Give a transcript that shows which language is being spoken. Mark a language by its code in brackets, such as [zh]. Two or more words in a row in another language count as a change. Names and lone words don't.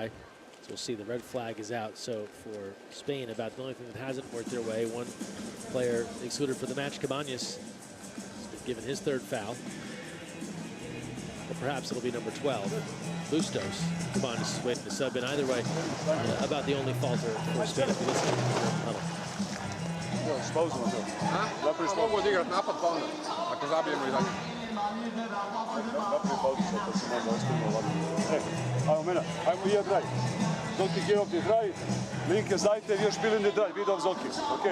[en] So we'll see the red flag is out. So for Spain, about the only thing that hasn't worked their way, one player excluded for the match, Cabañas, has been given his 3rd foul. Or perhaps it'll be number 12, Bustos. Cabañas is waiting to sub in. Either way, about the only falter for Spain as we listen to the huddle. [hr] Mogu odigrati napad pa onda, ako zabijemo i dalje. Ajmo mena, ajmo [de] hier drei. Zolki geh auf die 3, linke Seite, wir spielen die 3, wieder auf Zolki, okay?